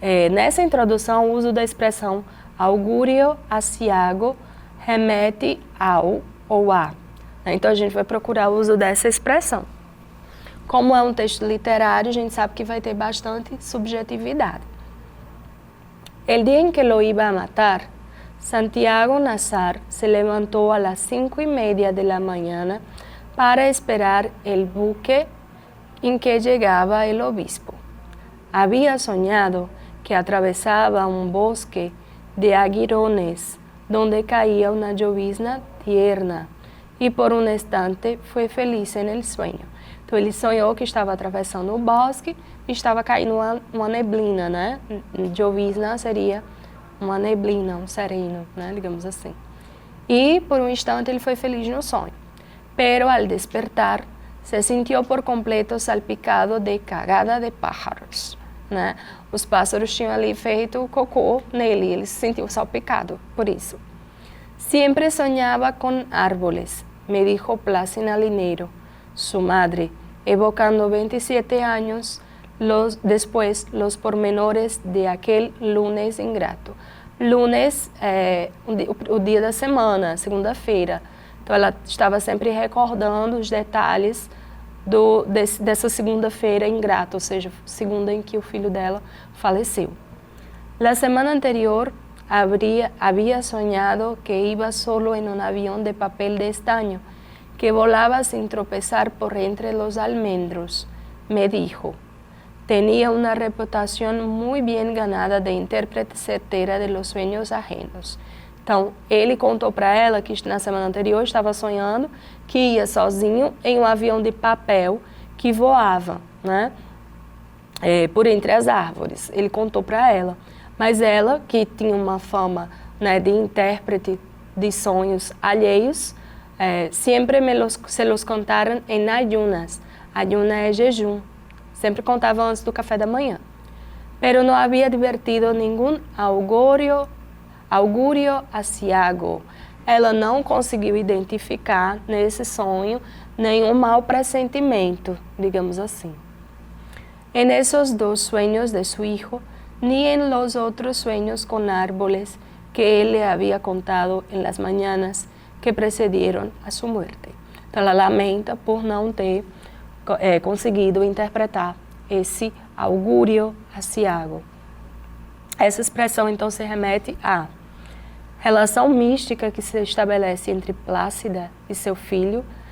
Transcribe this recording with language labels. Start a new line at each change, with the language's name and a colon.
Portuguese: Nessa introdução, o uso da expressão augúrio aciago remete ao ou a. Então, a gente vai procurar o uso dessa expressão. Como é um texto literário, a gente sabe que vai ter bastante subjetividade.
Spanish: El día en que lo iba a matar, Santiago Nassar se levantó a las 5:30 de la mañana para esperar el buque en que llegaba el obispo. Había soñado que atravesaba un bosque de aguirones donde caía una llovizna tierna
Portuguese: e por um instante foi feliz
Spanish: en el sueño.
Portuguese: Então ele sonhou que estava atravessando o bosque e estava caindo uma neblina, né? Llovizna seria uma neblina, um sereno, né? Digamos assim. E por um instante ele foi feliz no sonho.
Spanish: Pero al despertar se sintió por completo salpicado de cagada de pájaros, né?
Portuguese: Os pássaros tinham ali feito cocô nele, ele se sentiu salpicado por isso.
Spanish: Siempre soñaba con árboles, me dijo Plácida Lineiro, su madre, evocando 27 años después los pormenores de aquel lunes ingrato.
Portuguese: Lunes é o dia da semana, segunda-feira. Então ela estava sempre recordando os detalhes dessa segunda-feira ingrata, ou seja, segunda em que o filho dela faleceu.
Spanish: La semana anterior había soñado que iba solo en un avión de papel de estaño que volaba sin tropezar por entre los almendros. Me dijo, Tenía una reputación muy bien ganada de intérprete certeira de los sueños ajenos.
Portuguese: Então, ele contou para ela que na semana anterior estava sonhando que ia sozinho em um avião de papel que voava, né, por entre as árvores. Ele contou para ela. Mas ela, que tinha uma fama, né, de intérprete de sonhos alheios, sempre se los contaram em ayunas. Ayuna é jejum. Sempre contava antes do café da manhã. Pero não havia divertido nenhum augurio aciago. Ela não conseguiu identificar nesse sonho nenhum mau pressentimento, digamos assim.
Spanish: En esos dos sueños de su hijo, ni en los otros sueños con árboles que él le había contado en las mañanas que precedieron a su muerte.
Portuguese: Então, ela lamenta por não ter conseguido interpretar esse augúrio aciago. Essa expressão, então, se remete à relação mística que se estabelece entre Plácida e seu filho.